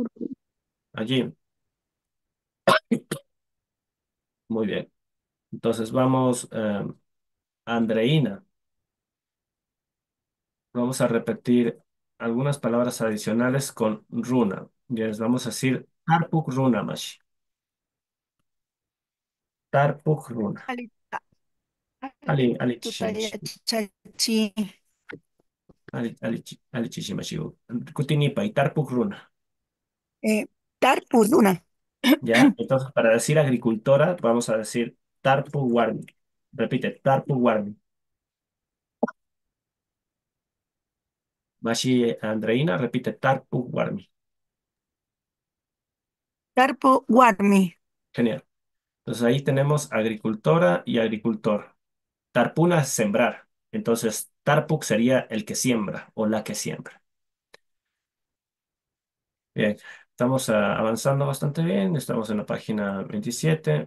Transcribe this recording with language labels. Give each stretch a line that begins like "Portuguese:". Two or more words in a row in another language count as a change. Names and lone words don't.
Spanish: Allí, muy bien. Entonces vamos, Andreina, vamos a repetir algunas palabras adicionales con runa. Ya les vamos a decir
Quechua: Tarpuk runa mashi. Tarpuk runa. Alita, Ali Tutaya, chishimashi. Chachi, Ali chishimashi. Kutinipa y Tarpuk runa.
Spanish: Eh, Tarpuduna. ¿Ya? Entonces, para decir agricultora, vamos a decir
Quechua: Tarpu Warmi. Repite, Tarpu Warmi. Mashi Andreina, repite, Tarpu Warmi. Tarpo Guarmi.
Spanish: Genial. Entonces ahí tenemos agricultora y agricultor. Tarpuna es sembrar. Entonces, Tarpuk sería el que siembra o la que siembra. Bien, estamos avanzando bastante bien. Estamos en la página 27.